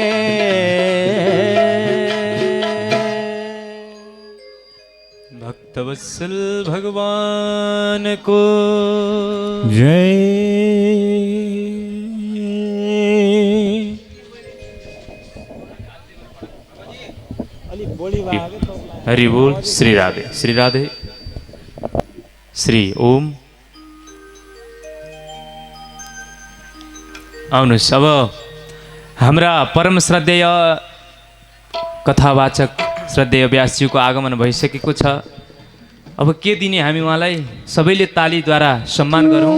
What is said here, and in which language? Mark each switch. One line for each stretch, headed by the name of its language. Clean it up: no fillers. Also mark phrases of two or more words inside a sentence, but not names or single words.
Nepali: भक्तवत्सल भगवान को जय। हरि बोल। श्री राधे श्री राधे श्री ओम। आउनुहोस् अब हाम्रा परम श्रद्धेय कथावाचक श्रद्धेय व्यासज्यूको आगमन भइसकेको छ। अब के दिने हामी उहाँलाई सबैले तालीद्वारा सम्मान गरौँ।